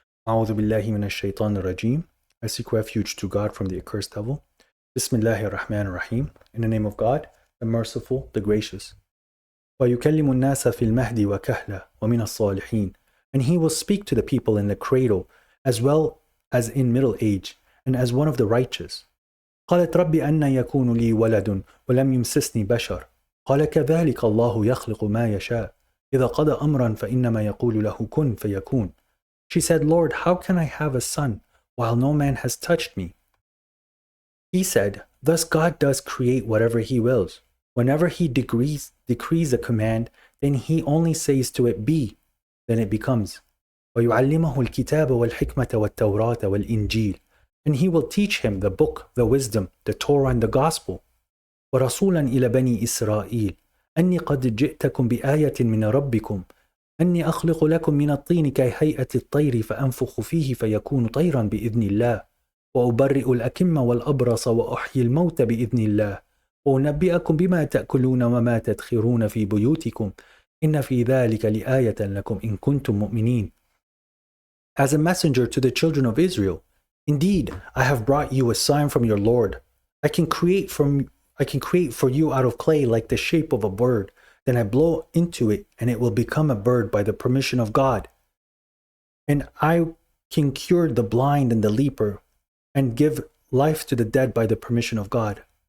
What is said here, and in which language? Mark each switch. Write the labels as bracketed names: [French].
[Arabic] A'udhu billahi minash shaitanir rajim. [English] I seek refuge to God from the accursed devil. [Arabic] Bismillahir Rahmanir Rahim. [English] In the name of God, the Merciful, the Gracious. [Arabic] وَيُكَلِّمُ النَّاسَ فِي الْمَهْدِ وَكَهْلًا وَمِنَ الصَّالِحِينَ. [English] And he will speak to the people in the cradle, as well as in middle age, and as one of the righteous. [Arabic] قالت رب أن يكون لي ولد ولم يمسسني بشر قال كذلك الله يخلق ما يشاء إذا قضى أمرا فإنما يقول له كن فيكون. [English] She said, Lord, how can I have a son while no man has touched me? He said, thus God does create whatever he wills. Whenever he decrees a command, then he only says to it, be, then it becomes. [Arabic] وَيُعَلِّمَهُ الْكِتَابَ وَالْحِكْمَةَ وَالتَّوْرَاةَ وَالْإِنْجِيلَ. [English] And he will teach him the book, the wisdom, the Torah and the gospel. [Arabic] وَرَسُولًا إِلَى بَنِي إِسْرَائِيلَ أَنِّي قَدْ جِئْتَكُمْ بِآيَةٍ مِّنْ رَبِّكُمْ أني أخلق لكم من الطين كهيئة الطير فأنفخ فيه فيكون طيرا بإذن الله وأبرئ الأكمة والأبرص وأحيي الموت بإذن الله وأنبئكم بما تأكلون وما تدخرون في بيوتكم إن في ذلك لآية لكم إن كنتم مؤمنين. [English] As a messenger to the children of Israel, indeed, I have brought you a sign from your Lord. I can create for you out of clay like the shape of a bird. Then I blow into it, and it will become a bird by the permission of God. And I can cure the blind and the leper, and give life to the dead by the permission of God.